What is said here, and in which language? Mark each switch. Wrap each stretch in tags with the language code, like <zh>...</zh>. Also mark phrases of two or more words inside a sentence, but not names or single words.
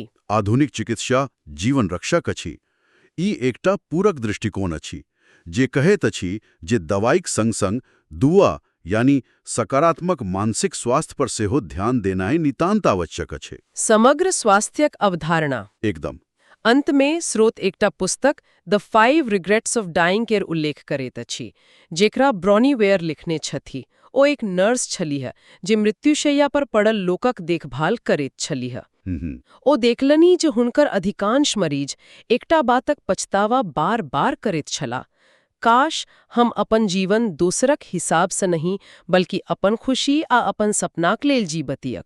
<mai>आधुनिक चिकित्सा जीवन रक्षक अछि। ई एकटा पूरक दृष्टिकोण अछि जे कहैत अछि जे दवाइक संग-संग दुआ यानी सकारात्मक मानसिक स्वास्थ्य पर सेहो ध्यान देनाइ नितांत आवश्यक अछि। समग्र स्वास्थ्यक अवधारणा। एकदम। अंत में स्रोत एकटा पुस्तक द 5 रिग्रेट्स ऑफ डाइंग केर उल्लेख करैत अछि, जेकरा ब्रॉनीवेयर लिखने छथि। ओ एक नर्स छलीह जे मृत्युशैया पर पड़ल लोकक देखभाल करैत छलीह। ओ देखलनि जे हुनकर अधिकांश मरीज एकटा बातक पछतावा बार-बार करैत छलाह, काश हम अपन जीवन दोसरक हिसाब से नहीं बल्कि अपन खुशी आ अपन सपनाक लेल जीबतियक।</mai>